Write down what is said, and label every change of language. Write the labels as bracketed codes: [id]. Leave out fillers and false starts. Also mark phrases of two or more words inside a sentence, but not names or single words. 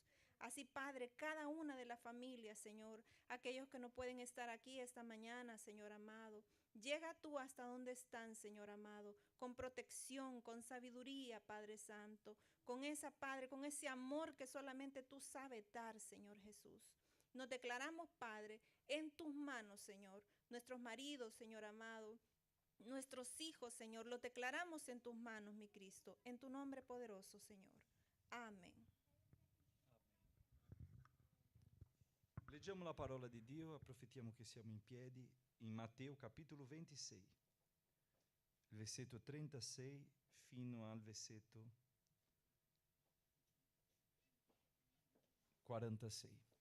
[es] Así, Padre, cada una de las familias, Señor, aquellos que no pueden estar aquí esta mañana, Señor amado, llega tú hasta donde están, Señor amado, con protección, con sabiduría, Padre Santo, con esa, Padre, con ese amor que solamente tú sabes dar, Señor Jesús. Nos declaramos, Padre, en tus manos, Señor, nuestros maridos, Señor amado, nuestros hijos, Señor, los declaramos en tus manos, mi Cristo, en tu nombre poderoso, Señor. Amén. [it] Leggiamo la parola di Dio, approfittiamo che siamo in piedi, in Matteo capitolo 26, il versetto 36 fino al versetto 46.